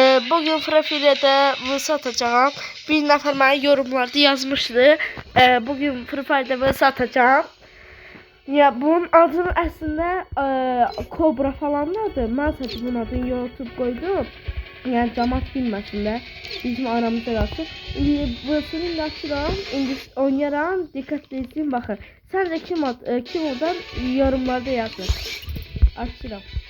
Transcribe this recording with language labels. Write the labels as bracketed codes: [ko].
[tr] Bugün Free-Fire'da vs atacağım. [az] Bir nəfər mənə yorumlarda yazmışdı. [tr] Bugün Free-Fire'da vs atacağım. [az] Ya bunun adını əslində Cobra falanlardır. Mən sadəcə bunun adını YouTube qoydum. Yəni cəmaət bilməsin də. Bizim aramızda qalsın. İndi vs-ni açıram. İndi oynayaram. Diqqətlə izləyin, baxın. Səncə kim oradan yorumlarda yazın. Açıram.